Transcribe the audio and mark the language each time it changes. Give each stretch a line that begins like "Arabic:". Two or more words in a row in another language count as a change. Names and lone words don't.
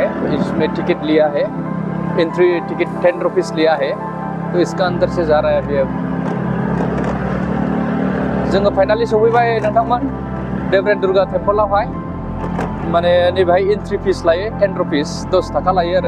Hindi: इसमें टिकट लिया है,
English: entry ticket
Hindi: 10 रुपीस लिया है, तो इसका अंदर से जा रहा है अभी।
Bodo: अब जोङो फाइनली सफैबाय नोंथांमोन देवरेंद्र टेम्पलावहाय। माने नै भाई
English: entry fee
Bodo: लायो 10 रुपीस 10 थाखा लायो आरो।